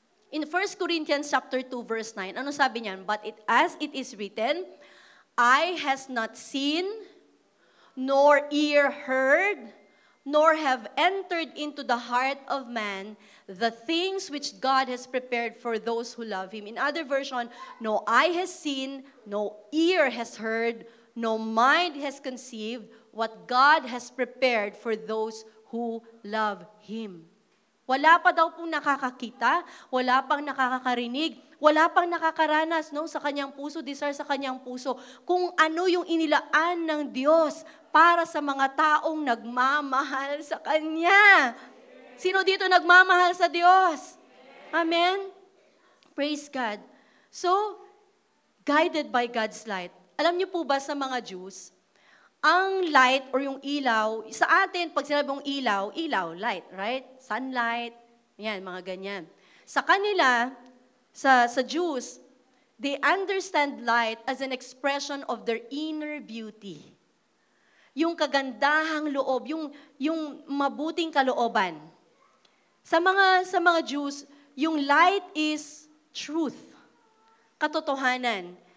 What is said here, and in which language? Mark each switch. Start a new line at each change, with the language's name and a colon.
English: In 1 Corinthians chapter 2 verse 9,
Filipino: ano sabi niyan?
English: But as it is written, eye has not seen, nor ear heard, nor have entered into the heart of man the things which God has prepared for those who love Him. In other version, no eye has seen, no ear has heard, no mind has conceived what God has prepared for those who love Him.
Filipino: Wala pa daw pong nakakakita, wala pang nakakarinig, wala pang nakakaranas sa kanyang puso, desire sa kanyang puso, kung ano yung inilaan ng Diyos para sa mga taong nagmamahal sa Kanya. Sino dito nagmamahal sa Diyos? Amen?
English: Praise God. So, guided by God's light.
Filipino: Alam niyo po ba sa mga Jews, ang light or yung ilaw, sa atin, pag sinabi mong ilaw,
English: light, right?
Filipino: Sunlight, yan, mga ganyan. Sa kanila, sa Jews,
English: they understand light as an expression of their inner beauty.
Filipino: Yung kagandahang loob, yung mabuting kalooban. Sa mga Jews, yung
English: light is truth,
Filipino: katotohanan.